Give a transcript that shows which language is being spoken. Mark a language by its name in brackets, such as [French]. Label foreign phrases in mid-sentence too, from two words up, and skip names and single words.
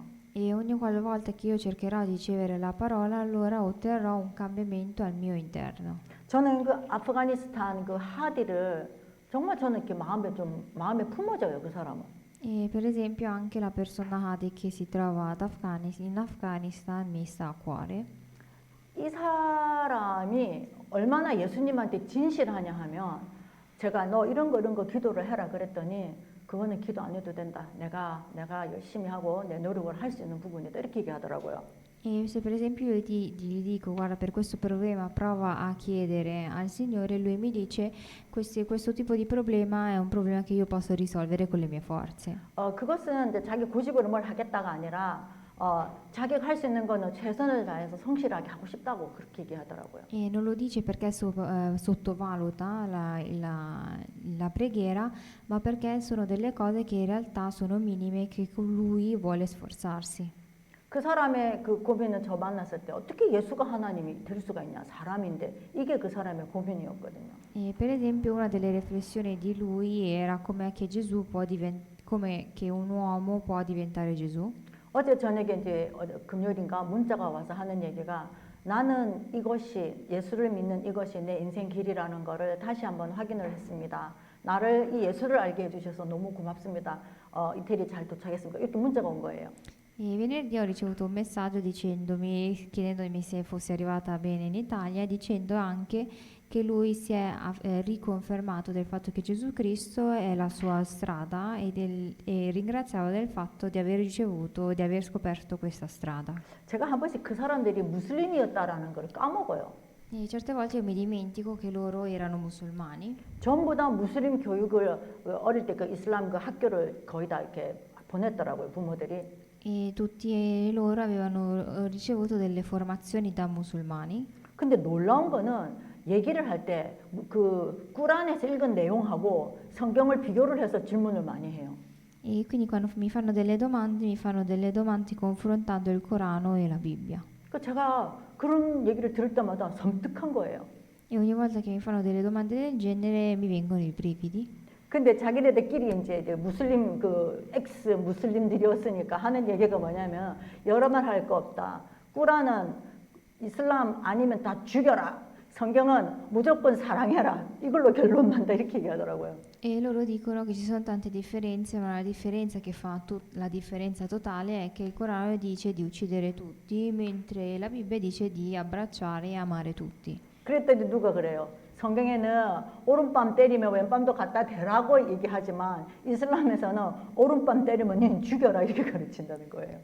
[Italian] E ogni qualvolta che io cercherò di ricevere la parola, allora otterrò un cambiamento al mio interno. [Korean] 저는 그 아프가니스탄 그 하디를 정말 저는 이렇게 마음에 품어져요 그 사람은. [Italian] E per esempio anche la persona Hadi che si trova in Afghanistan mi sta a cuore. [Korean] 이 사람이 얼마나 예수님한테 진실하냐 하면 제가 너 이런 거 기도를 해라 그랬더니 그거는 기도 안 해도 된다. 내가 열심히 하고 내 노력을 할 수 있는 부분이다. 이렇게 얘기하더라고요. [Italian] E se per esempio io gli dico guarda per questo problema prova a chiedere al Signore, lui mi dice questo tipo di problema è un problema che io posso risolvere con le mie forze. [Korean] 그것은 이제 자기 고집으로 뭘 하겠다가 아니라 자기가 할 수 있는 거는 최선을 다해서 성실하게 하고 싶다고 그렇게 얘기하더라고요. [Italian] E non lo dice perché sottovaluta la preghiera, ma perché sono delle cose che in realtà sono minime che con lui vuole sforzarsi. [Korean] 그 사람의 그 고민은 저 만났을 때 어떻게 예수가 하나님이 될 수가 있냐 사람인데 이게 그 사람의 고민이었거든요. [Italian] E per esempio una delle riflessioni di lui era come che come che un uomo può diventare Gesù. [Korean] 어제 저녁에 이제 금요일인가 문자가 와서 하는 얘기가 나는 이것이 예수를 믿는 이것이 내 인생 길이라는 거를 다시 한번 확인을 했습니다. 나를 이 예수를 알게 해주셔서 너무 고맙습니다. 이태리 잘 도착했습니다. 이렇게 문자가 온 거예요. [Italian] E venerdì ho ricevuto un messaggio chiedendomi se fossi arrivata bene in Italia, dicendo anche che lui si è riconfermato del fatto che Gesù Cristo è la sua strada e ringraziava del fatto di aver di aver scoperto questa strada. [Korean] 제가 한 번씩 그 사람들이 무슬림이었다라는 걸 까먹어요. [Italian] E certe volte io mi dimentico che loro erano musulmani. [Korean] 전부 다 무슬림 교육을 어릴 때 그 이슬람 그 학교를 거의 다 이렇게 보냈더라고요 부모들이. [Italian] E tutti loro avevano ricevuto delle formazioni da musulmani. [Korean] 근데 놀라운 거는 얘기를 할 때 그 꾸란에서 읽은 내용하고 성경을 비교를 해서 질문을 많이 해요. [Italian] E quindi quando mi fanno delle domande confrontando il Corano e la Bibbia. [Korean] 그 제가 그런 얘기를 들을 때마다 섬뜩한 거예요. [Italian] E ogni volta che mi fanno delle domande del genere mi vengono i brividi. [Korean] 근데 자기네들끼리 이제 무슬림 그 엑스 무슬림들이었으니까 하는 얘기가 뭐냐면 여러 말 할 거 없다. 꾸란은 이슬람 아니면 다 죽여라. 성경은 무조건 사랑해라. 이걸로 결론 난다 이렇게 얘기하더라고요. [Italian] E loro dicono che ci sono tante differenze, ma la differenza che fa la differenza totale è che il Corano dice di uccidere tutti, mentre la Bibbia dice di abbracciare e amare tutti. [Korean] 그랬더니 누가 그래요? 성경에는 오른밤 때리면 왼밤도 갖다 대라고 얘기하지만 이슬람에서는 오른밤 때리면 니 죽여라 이렇게 가르친다는 거예요.